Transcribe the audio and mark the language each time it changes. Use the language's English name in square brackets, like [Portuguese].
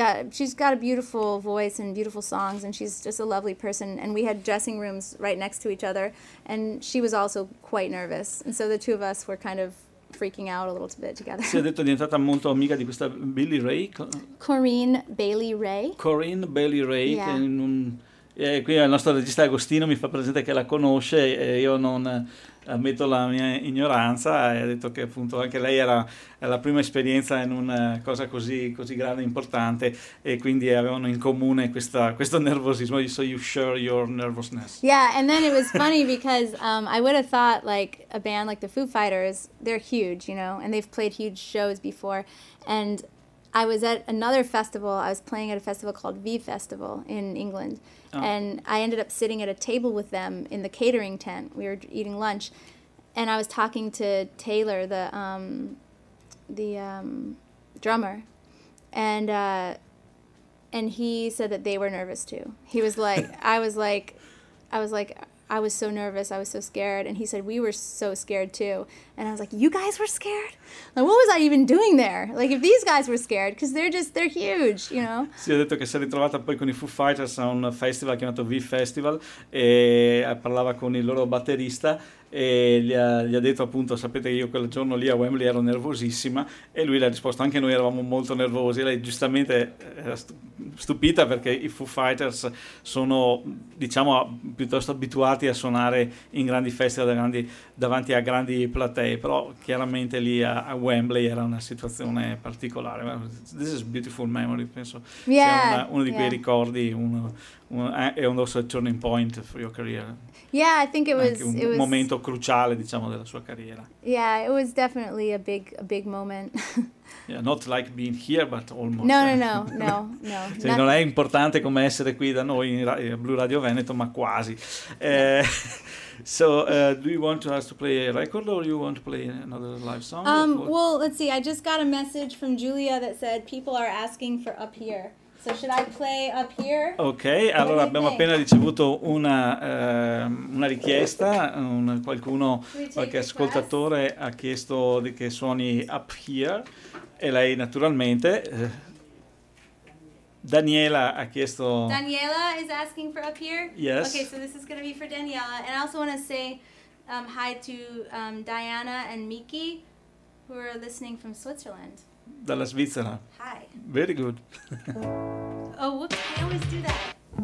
[English] She's got a beautiful voice and beautiful songs, and she's just a lovely person. And we had dressing rooms right next to each other, and she was also quite nervous. And so the two of us were kind of freaking out a little bit together. [Italian] Si è detto diventata molto amica di questa Bailey Ray. Corinne Bailey Ray. [English] Corinne Bailey Ray. Yeah. [Italian] Qui il nostro regista Agostino mi fa presente che la conosce e io non ammetto la mia ignoranza e ha detto che appunto anche lei era la prima esperienza in una cosa così, così grande e importante e quindi avevano in comune questo nervosismo. [English] So you share your nervousness. Yeah, and then it was funny because I would have thought like a band like the Foo Fighters, they're huge, you know, and they've played huge shows before and I was at another festival, I was playing at a festival called V Festival in England. Oh. And I ended up sitting at a table with them in the catering tent. We were eating lunch, and I was talking to Taylor, the drummer, and he said that they were nervous too. He was like, I was so nervous, I was so scared, and he said we were so scared too. And I was like, you guys were scared? Like, what was I even doing there? Like, if these guys were scared, because they're huge, you know? [Italian] Si è detto che si è ritrovata poi con i Foo Fighters a un festival chiamato V Festival e parlava con il loro batterista e gli ha detto appunto, sapete che io quel giorno lì a Wembley ero nervosissima e lui le ha risposto, anche noi eravamo molto nervosi. Lei giustamente era stupita perché i Foo Fighters sono, diciamo, piuttosto abituati a suonare in grandi festival, davanti a grandi platee, però chiaramente lì a Wembley era una situazione particolare. [English] This is a beautiful memory, [Italian] penso sia uno di quei ricordi, [English] and also a turning point for your career. Yeah, I think it was [Italian] un momento cruciale, diciamo, della sua carriera. [English] Yeah, it was definitely a big moment. Yeah, not like being here, but almost. No. [Italian] Cioè, non è importante come essere qui da noi in Blue Radio Veneto, ma quasi. [English] Do you want us to play a record or you want to play another live song? Well, let's see. I just got a message from Julia that said people are asking for Up Here. So should I play Up Here? [Italian] Okay. [English] What [Italian] allora abbiamo [English] think? [Italian] Appena ricevuto una richiesta, qualche ascoltatore [English] request? [Italian] Ha chiesto di che suoni Up Here e lei naturalmente Daniela ha chiesto. [English] Daniela is asking for Up Here? Yes. Okay, so this is going to be for Daniela. And I also want to say hi to Diana and Miki, who are listening from Switzerland. [Italian] Dalla Svizzera. [English] Hi. Very good. Oh, whoops, I always do that.